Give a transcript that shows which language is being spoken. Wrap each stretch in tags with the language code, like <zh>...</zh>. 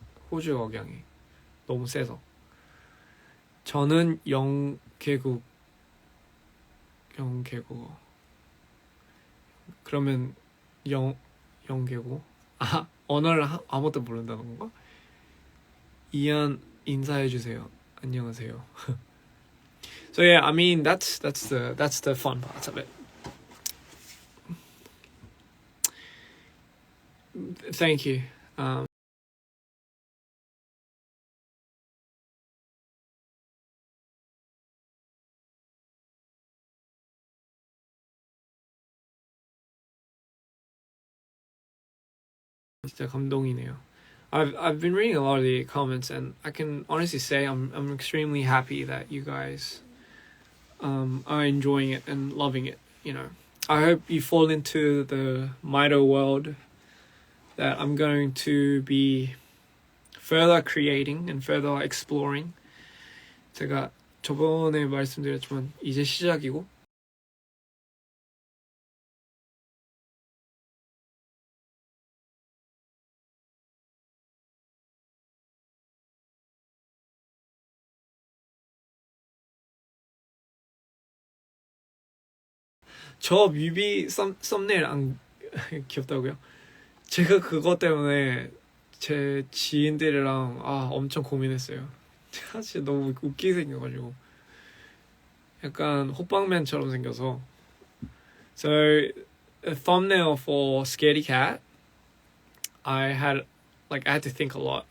<ko>호주 억양이 너무 세서. 저는 영계국어. 그러면 영계국? 언어를 아무것도 모른다는 건가? 이안 인사해주세요. 안녕하세요.</ko> <en>So yeah, I mean that's the fun part of it. Thank you.</en> <ko>진짜 감동이네요.</ko> <en>I've been reading a lot of the comments, and I can honestly say I'm extremely happy that you guys are enjoying it and loving it. You know, I hope you fall into the Mito world that I'm going to be further creating and further exploring.</en> <ko>제가 저번에 말씀드렸지만 이제 시작이고 저 뮤비 썸네일 안 귀엽다고요? 제가 그것 때문에 제 지인들이랑 엄청 고민했어요. 사실 너무 웃기게 생겨가지고 약간 호빵맨처럼 생겨서.</ko> <en>So a thumbnail for Scaredy Cat, I had like I had to think a lot.</en>